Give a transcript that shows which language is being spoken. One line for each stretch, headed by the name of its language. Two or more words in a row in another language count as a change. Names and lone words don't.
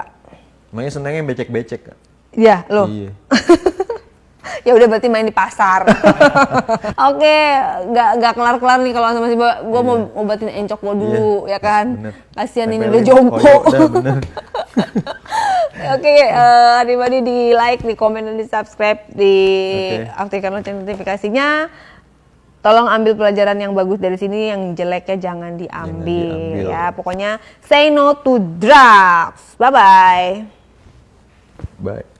Indonesian: Makanya senangnya becek-becek, Kak. Ya, lo. Iya. Ya udah berarti main di pasar. Oke, nggak kelar-kelar nih kalau sama si gue mau obatin encok gue dulu, ya kan? Bener. Kasihan ini Tempelin. udah jompo. Oh, ya udah, bener. Oke, everybody di like, di komen, dan di subscribe, di aktifkan lonceng notifikasinya. Tolong ambil pelajaran yang bagus dari sini, yang jeleknya jangan diambil. Ya. Pokoknya
English: say no to drugs.
Indonesian: Bye-bye. Bye.